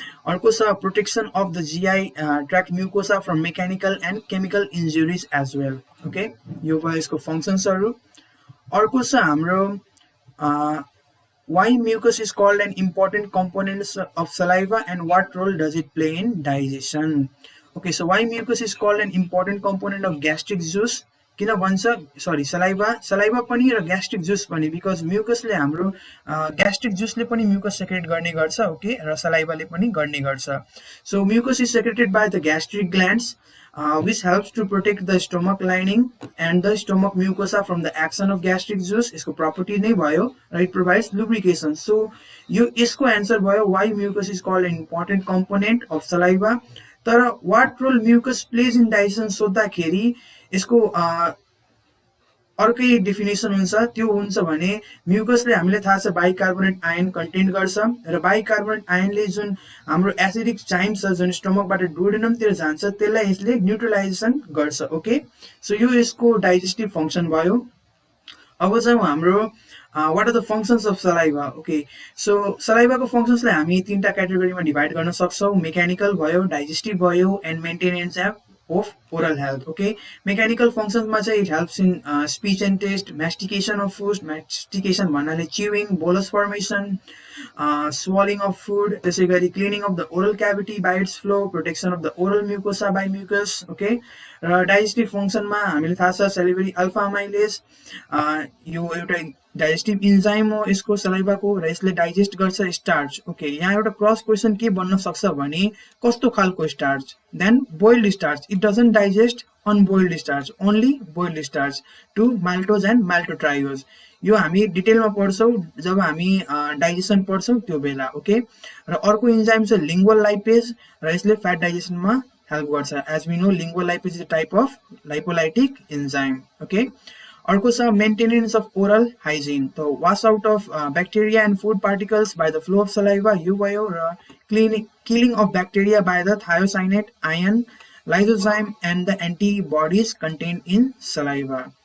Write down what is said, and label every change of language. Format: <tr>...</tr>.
<ne>अर्को छ</ne> <en>protection of the GI tract mucosa from mechanical and chemical injuries as well.</en> <ne>Okay, यो भयो यसको functionsहरू. अर्को छ हाम्रो</ne> <en>why mucus is called an important component of saliva and what role does it play in digestion. Okay, so why mucus is called an important component of gastric juice.</en> <ne>किन भन्छ सलाइभा पनि र ग्यास्ट्रिक जुस पनि, because म्युकसले हाम्रो gastric जुसले पनि mucus secret गर्ने गर्छ. Okay, र सलाइभाले पनि गर्ने गर्छ.</ne> <en>So mucus is secreted by the gastric glands which helps to protect the stomach lining and the stomach mucosa from the action of gastric juice.</en> <ne>यसको property नै भयो र</ne> <en>it provides lubrication. So</en> <ne>यो यसको</ne> <en>answer भयो why mucus is called an important component of saliva.</en> <ne>तर</ne> <en>what role mucus plays in digestion</en> <ne>सोध्दाखेरि यसको अर्कै डेफिनेसन हुन्छ. त्यो हुन्छ भने म्युकसले हामीले थाहा छ बाइकार्बोनेट आयन कन्टेन्ट गर्छ र बाइकार्बोनेट आयनले जुन हाम्रो एसिडिक चाइम छ जुन स्टोमकबाट डुडेनमतिर जान्छ त्यसलाई यसले न्युट्रलाइजेसन गर्छ. ओके, सो यो यसको डाइजेस्टिभ फङ्सन भयो. अब चाहिँ हाम्रो</ne> <en>What are the functions of saliva.</en> <ne>Okay, so सलाइभाको फङ्सन्सलाई हामी तीनटा क्याटेगोरीमा डिभाइड गर्न सक्छौँ.</ne> <en>Mechanical भयो, digestive भयो and maintenance of oral health. Okay, mechanical functions</en> <ne>ma chai</ne> <en>it helps in speech and taste, mastication of food, mastication bhanale chewing, bolus formation, swallowing of food,</en> <ne>त्यसै गरी</ne> <en>cleaning of the oral cavity by its flow, protection of the oral mucosa by mucus.</en> <ne>Okay, र digestive function मा हामीले थाहा छ salivary alpha amylase यो एउटा digestive enzyme हो यसको सलाइभाको र यसले डाइजेस्ट गर्छ स्टार्च. ओके, यहाँ एउटा क्रस क्वेसन के बन्न सक्छ भने कस्तो खालको starch.</ne> <en>Then boiled starch. It doesn't digest unboiled starch, only boiled starch to maltose and maltotriose.</en> <ne>यो हामी डिटेलमा पढ्छौँ जब हामी डाइजेसन पढ्छौँ त्यो बेला. ओके, र अर्को इन्जाइम छ लिङ्गुअल लाइपेज र यसले फ्याट डाइजेसनमा हेल्प गर्छ.</ne> <en>As we know lingual lipase is a type of lipolytic enzyme. Okay, अर्को छ maintenance of oral hygiene. त wash out of bacteria and food particles by the flow of saliva यो भयो, र killing of bacteria by the thiocyanate ion, lysozyme and the antibodies contained in saliva.</en>